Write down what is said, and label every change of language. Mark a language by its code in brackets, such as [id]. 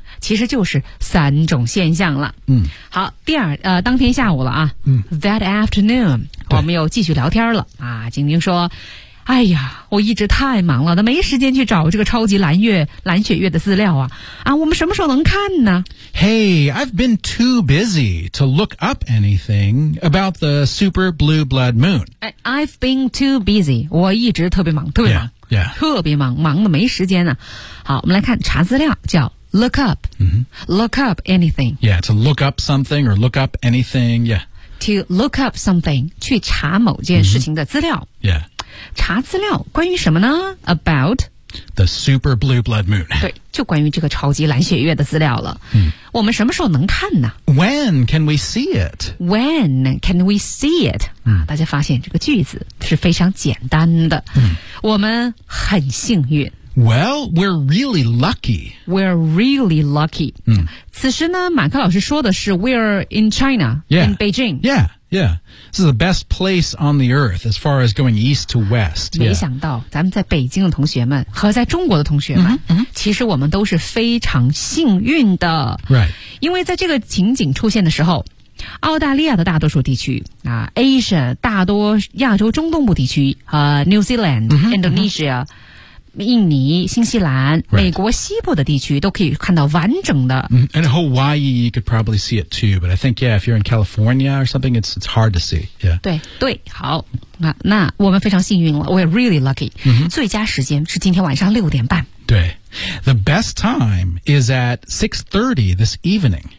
[zh] 其实就是三种现象了。好，第二，当天下午了啊。 [en] That afternoon， [zh] 我们又继续聊天了啊。晶晶说：“哎呀，我一直太忙了，都没时间去找这个超级蓝月、蓝血月的资料啊。啊，我们什么时候能看呢 [en] ？”Hey， I've been too busy to look up anything about the super blue blood moon. I've been too busy. [zh] 我一直特别忙，特别忙， [en] yeah. [zh] 特别忙，忙的没时间呢、好，我们来看查资料，叫。 [en] Look up,、look up anything. Yeah, to look up something or look up anything, yeah. To look up something, [zh] 去查某件事情的资料。 [en] Yeah. [zh] 查资料关于什么呢 ?About [en] the super blue blood moon. [zh] 对就关于这个超级蓝血月的资料了。我们什么时候能看呢 [en] ?When can we see it? When can we see it?、 [zh] 大家发现这个句子是非常简单的。我们很幸运。 [en] Well, we're really lucky. We're really lucky.、 [zh] 此时呢马克老师说的是 [en] we're in China, in Beijing. Yeah, yeah. This is the best place on the earth as far as going east to west. [zh] 没想到、咱们在北京的同学们和在中国的同学们、其实我们都是非常幸运的。 [en] Right. [zh] 因为在这个情景出现的时候澳大利亚的大多数地区啊 ,Asia, 大多亚洲中东部地区和、New Zealand, Indonesia,、印尼新西兰、 [en] right. [zh] 美国西部的地区都可以看到完整的、 [en] And Hawaii you could probably see it too But I think yeah if you're in California or something it's hard to see、yeah. [zh] 对对好 那我们非常幸运了 [en] We're really lucky、 [zh] 最佳时间是今天晚上六点半 [en] 对 The best time is at 6:30 this evening